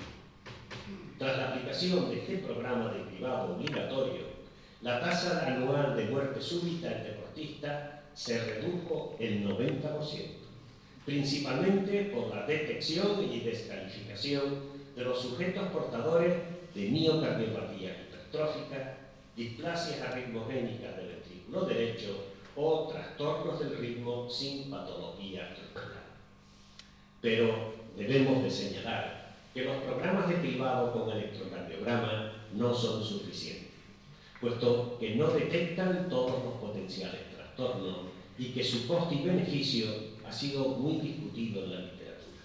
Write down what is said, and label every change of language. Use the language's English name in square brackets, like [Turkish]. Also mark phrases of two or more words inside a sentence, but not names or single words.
[Spanish] Tras la aplicación de este programa de cribado obligatorio, la tasa anual de muerte súbita en deportistas se redujo el 90%, principalmente por la detección y descalificación de los sujetos portadores de miocardiopatías hipertróficas, displasias arritmogénicas del ventrículo derecho o trastornos del ritmo sin patología estructural. Pero debemos de señalar que los programas de cribado con electrocardiograma no son suficientes, puesto que no detectan todos los potenciales trastornos y que su coste y beneficio ha sido muy discutido en la literatura.